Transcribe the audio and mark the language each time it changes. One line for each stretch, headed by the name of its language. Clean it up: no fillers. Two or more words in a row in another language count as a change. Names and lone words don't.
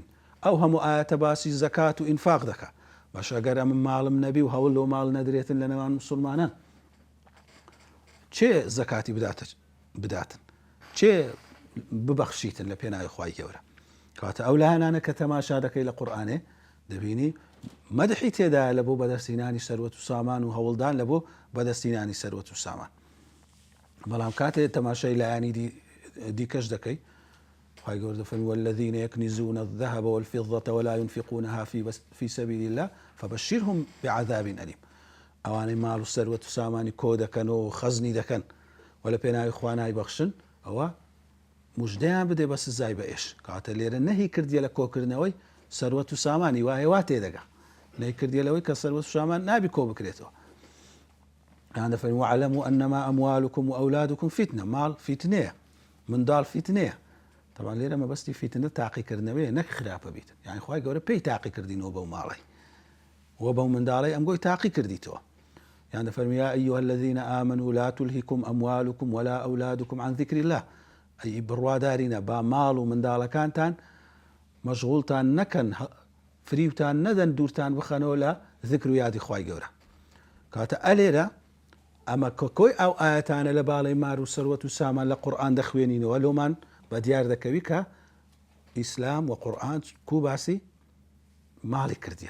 Central Kurdish: ئەو هەموو ئاەتە باسی زەکات و ئینفاق دەکا. باش ئەگەر ئەم ماڵم نەبی و هەوڵ لەو ماڵ نەدرێتن لە نێوان موسڵمانان، چێ زەکاتی بداتن، چێ ببەخشیتن لە پێناوی خوای گەورە. کاتە ئەو لایەنانە کە تەماشا دەکەی لە قورئانێ دەبینی مەدحی تێدایە لە بۆ بەدەستهێنانی سەروەت و سامان و هەوڵدان لە بۆ بەدەستهێنانی سەروەت و سامان. بەڵام کاتێ تەماشای لایەنی دیکەش دەکەی، خوای گەورە دەفەرمێ
Arabic: والذین یەکنیزون الذهب والفضة ولا ينفقونها في سبيل الله فبشرهم بعذاب أليم.
Central Kurdish: ئەوانەی ماڵ و سەروەت و سامانی کۆ دەکەنەوە خەزنی دەکەن و لە پێناوی خوا نایبەخشن، ئەوە موژدەیان بدێ بە سزای بەئێش. کاتە لێرە نەهی کردیە لە کۆکردنەوەی سەروەت و سامانی، وایە وا تێدەگا، نەی کردیە لەوەی کە سەروەت و سامان نابی کۆ بکرێتەوە. یان دەفەرمێ
Arabic: واعلموا أنما أموالكم وأولادكم فتنة.
Central Kurdish: ماڵ فیتنەیە، منداڵ فیتنەیە. طبعا لێرە مەبەستی فیتنە تاقیکردنەوەیە، نەک خراپە بیتن. یعنی خوای گەورە پێی تاقی کردینەوە بەو ماڵی و بەو منداڵی ئەم گۆی تاقی کردیتەوە. یان دەفەرمێ
Arabic: یا أيها الذين آمنوا لا تلهكم أموالكم ولا أولادكم عن ذكر الله.
Central Kurdish: ئەی بڕوادارینە با ماڵ و منداڵەکانتان مەشغوڵتان نەکەن، فریوتان نەدەن، دوورتان بخەنەوە لە ذکر و یادی خوای گەورە. کاتە ئەلێرە ئەمە کۆی ئەو ئاەتانە لە باڵی مار و سەروەت و سامان لە قورئان دەخوێنینەوە، لۆمان بە دیار دەکەوی کە ئیسلام و قورئان کو باسی ماڵی کردیە.